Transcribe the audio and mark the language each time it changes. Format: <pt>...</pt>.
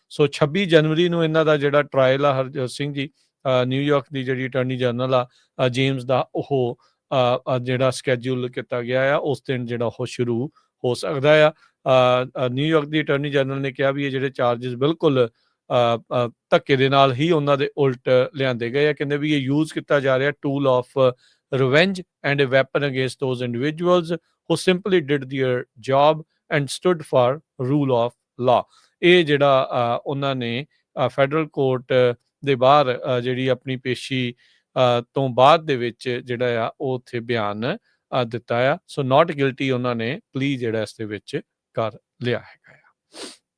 <pa>ਸੋ 26 ਜਨਵਰੀ ਨੂੰ ਇਹਨਾਂ ਦਾ ਜਿਹੜਾ ਟਰਾਇਲ ਆ ਹਰਜੋਤ ਸਿੰਘ ਜੀ, ਨਿਊਯਾਰਕ ਦੀ ਜਿਹੜੀ ਅਟਾਰਨੀ ਜਨਰਲ ਆ ਜੇਮਸ ਦਾ, ਉਹ ਜਿਹੜਾ ਸਕੈਜੂਲ ਕੀਤਾ ਗਿਆ ਆ ਉਸ ਦਿਨ ਜਿਹੜਾ ਉਹ ਸ਼ੁਰੂ ਹੋ ਸਕਦਾ ਆ। ਨਿਊਯਾਰਕ ਦੀ ਅਟਾਰਨੀ ਜਨਰਲ ਨੇ ਕਿਹਾ ਵੀ ਇਹ ਜਿਹੜੇ ਚਾਰਜਸ ਬਿਲਕੁਲ ਧੱਕੇ ਦੇ ਨਾਲ ਹੀ ਉਹਨਾਂ ਦੇ ਉਲਟ ਲਿਆਂਦੇ ਗਏ ਆ। ਕਹਿੰਦੇ ਵੀ ਇਹ ਯੂਜ਼ ਕੀਤਾ ਜਾ ਰਿਹਾ</pa> <en>Tool of revenge and a weapon against those individuals who simply did their job and stood for rule of law।</en> <pa>ਇਹ ਜਿਹੜਾ ਉਹਨਾਂ ਨੇ ਫੈਡਰਲ ਕੋਰਟ ਦੇ ਬਾਹਰ ਜਿਹੜੀ ਆਪਣੀ ਪੇਸ਼ੀ ਤੋਂ ਬਾਅਦ ਦੇ ਵਿੱਚ ਜਿਹੜਾ ਆ ਉਹ ਉੱਥੇ ਬਿਆਨ ਦਿੱਤਾ ਆ। ਸੋ ਨਾਟ ਗਿਲਟੀ ਉਹਨਾਂ ਨੇ ਪਲੀ ਜਿਹੜਾ ਇਸ ਦੇ ਵਿੱਚ ਕਰ ਲਿਆ ਹੈਗਾ ਆ।</pa>